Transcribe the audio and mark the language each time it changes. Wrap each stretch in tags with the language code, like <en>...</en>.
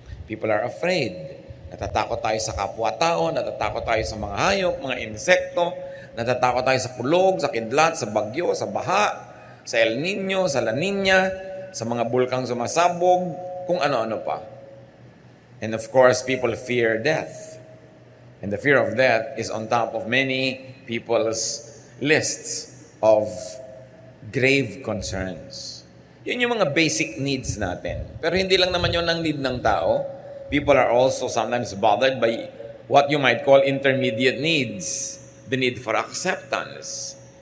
<en>People are afraid.</en> <tl>Natatakot tayo sa kapwa-tao, natatakot tayo sa mga hayop, mga insekto, natatakot tayo sa kulog, sa kidlat, sa bagyo, sa baha, sa El Nino, sa La Nina, sa mga bulkang sumasabog, kung ano-ano pa.</tl> <en>And of course, people fear death. And the fear of death is on top of many people's lists of grave concerns.</en> <tl>Yun yung mga basic needs natin. Pero hindi lang naman yun ang need ng tao.</tl> <en>People are also sometimes bothered by what you might call intermediate needs. The need for acceptance.</en>